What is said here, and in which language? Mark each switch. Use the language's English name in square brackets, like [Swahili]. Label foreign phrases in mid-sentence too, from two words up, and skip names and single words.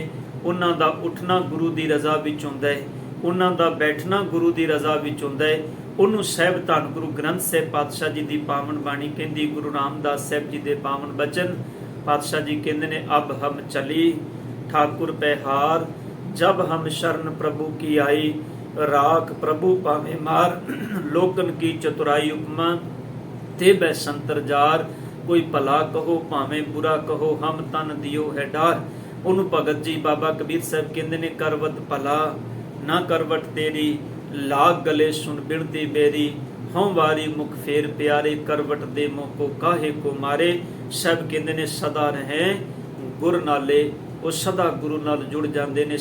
[Punjabi] ਉਹਨਾਂ ਦਾ ਉੱਠਣਾ ਗੁਰੂ ਦੀ ਰਜ਼ਾ ਵਿੱਚ ਹੁੰਦਾ ਹੈ, ਉਹਨਾਂ ਦਾ ਬੈਠਣਾ ਗੁਰੂ ਦੀ ਰਜ਼ਾ ਵਿੱਚ ਹੁੰਦਾ ਹੈ। ਉਹਨੂੰ ਸਾਹਿਬ ਧੰਨ ਗੁਰੂ ਗ੍ਰੰਥ ਸਾਹਿਬ ਪਾਤਸ਼ਾਹ ਜੀ ਦੀ ਪਾਵਨ ਬਾਣੀ ਕਹਿੰਦੀ, ਗੁਰੂ ਰਾਮਦਾਸ ਸਾਹਿਬ ਜੀ ਦੇ ਪਾਵਨ ਬਚਨ। ਪਾਤਸ਼ਾਹ ਜੀ ਕਹਿੰਦੇ ਨੇ, [Hindi] अब हम चली ठाकुर पहिहार, जब हम शरन प्रभू की आई, राख प्रभु पावे मार, लोकन की चतुराई उपमा ते बै संतर जार। कोई भला कहो भावें बुरा कहो, हम तन दियो है डार। [Punjabi] ਉਹਨੂੰ ਭਗਤ ਜੀ ਬਾਬਾ ਕਬੀਰ ਸਾਹਿਬ ਕਹਿੰਦੇ ਨੇ, [Hindi] करवत भला ना करवट तेरी, लाग गले सुन बिनती मेरी। हउ वारी मुख फेर पिआरे, करवट दे मोह को काहे को मारे। [Punjabi] ਸਾਹਿਬ ਕਹਿੰਦੇ ਨੇ ਸਦਾ ਰਹੇ ਗੁਰ ਨਾਲੇ, ਉਹ ਸਦਾ ਗੁਰੂ ਨਾਲ ਜੁੜ ਜਾਂਦੇ ਨੇ।